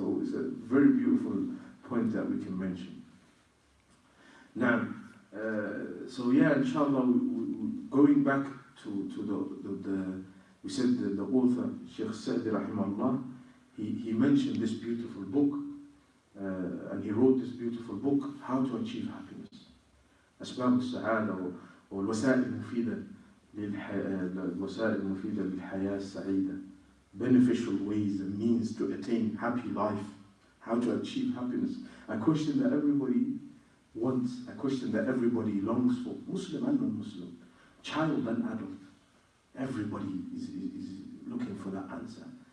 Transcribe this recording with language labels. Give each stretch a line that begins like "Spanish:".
English: So it's a very beautiful point that we can mention. Now, so yeah, inshallah, going back to we said the author, Sheikh Sa'di rahimahullah, he mentioned this beautiful book, and he wrote this beautiful book, How to Achieve Happiness.
Arabic: أسباب السعادة والوسائل المفيدة للحياة السعيدة.
English: Beneficial ways and means to attain happy life. How to achieve happiness. A question that everybody wants, a question that everybody longs for. Muslim and non-Muslim, child and adult. Everybody is looking for that answer.